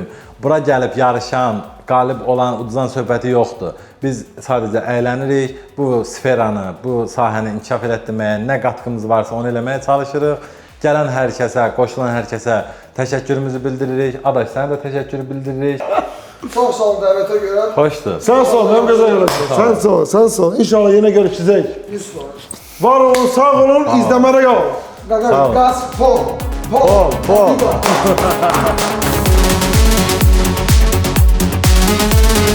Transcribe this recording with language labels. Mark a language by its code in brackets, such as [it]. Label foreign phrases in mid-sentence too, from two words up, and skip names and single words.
[az] Bura gəlib yarışan, qalib olan uduzan söhbəti yoxdur. Biz sadəcə əylənirik, bu sferanı, bu sahəni inkişaf etdirməyə nə qatqımız varsa onu eləməyə çalışırıq. Gələn hər kəsə, qoşulan hər kəsə təşəkkürümüzü bildiririk. Adaş, sənə də təşəkkür bildiririk. Çox sağ olun dəvətə görə. Xoşdur. [tr] Sen sağ ol, hem güzel yarışın. Sen sağ ol, sen sağ ol. İnşallah yine görüşeceğiz. 100%. Var olun, sağ olun, izlemede kal. [az] Qaqaş, qaz, pol. Pol.